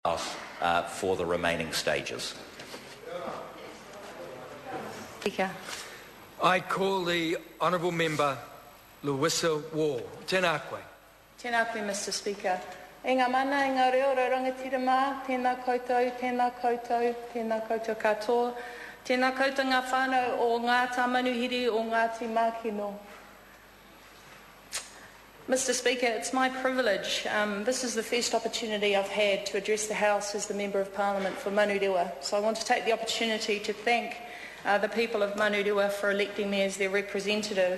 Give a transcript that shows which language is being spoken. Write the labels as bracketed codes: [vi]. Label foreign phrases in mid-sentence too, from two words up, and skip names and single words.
[en] for the remaining stages. Speaker. I call the Honourable Member Louisa Wall. [mi] Tēnā koe. Tēnā koe, [en] Mr Speaker. [mi] E ngā mana, e ngā reo, rangatira mā, tēnā koutou, tēnā koutou, tēnā koutou katoa, tēnā koutou ngā whānau o ngā Tamanuhiri o Ngati Makino. [en] Mr Speaker, it's my privilege. This is the first opportunity I've had to address the House as the Member of Parliament for Manurewa. So I want to take the opportunity to thank the people of Manurewa for electing me as their representative.